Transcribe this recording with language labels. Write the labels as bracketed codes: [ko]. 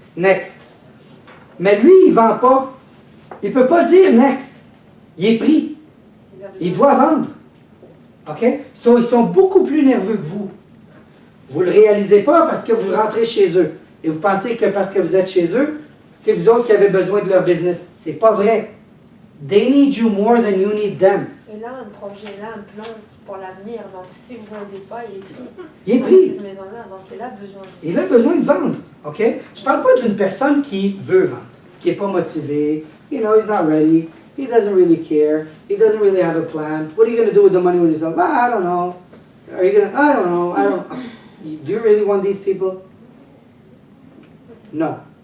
[fr] Next. Mais lui, il ne vend pas. Il ne peut pas dire next. Il est pris. Il doit vendre. OK? So, ils sont beaucoup plus nerveux que vous. Vous ne le réalisez pas parce que vous rentrez chez eux. Et vous pensez que parce que vous êtes chez eux, c'est vous autres qui avez besoin de leur business. C'est pas vrai. [en] They need you more than you need them. [fr] Et là, un projet, là, un plan pour l'avenir. Donc, si vous ne vendez pas, il est pris. Il est pris. Cette maison-là, donc il a besoin. Il a besoin de vendre. OK? Je ne parle pas d'une personne qui veut vendre, qui n'est pas motivée. [en] You know, he's not ready. He doesn't really care. He doesn't really have a plan. What are you going to do with the money when you sell? I don't know. Are you going to, I don't know. Do you really want these people? No.